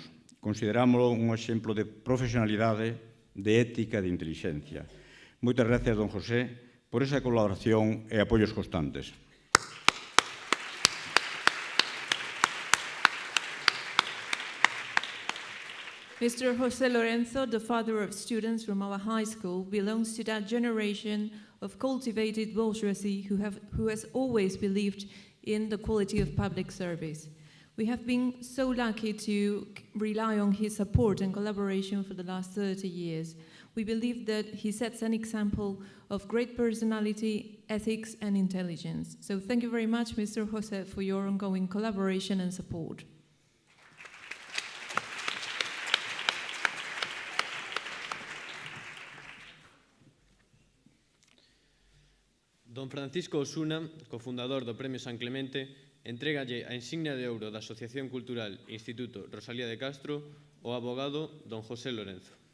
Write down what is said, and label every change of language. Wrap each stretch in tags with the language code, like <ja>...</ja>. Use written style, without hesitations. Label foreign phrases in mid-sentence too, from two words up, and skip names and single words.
<gl>Considerámoslo un exemplo de profesionalidade, de ética e de inteligencia. Moitas gracias, don José, por esa colaboración e apoios constantes.</gl> <en>Mr. José Lorenzo, the father of students from our high school, belongs to that generation of cultivated bourgeoisie who has always believed in the quality of public service. We have been so lucky to rely on his support and collaboration for the last 30 years. We believe that he sets an example of great personality, ethics, and intelligence. So thank you very much, Mr. José, for your ongoing collaboration and support.</en> <gl>Don Francisco Osuna, cofundador do Premio San Clemente, entrégalle a insignia de ouro da Asociación Cultural Instituto Rosalía de Castro ao abogado don José Lorenzo.</gl>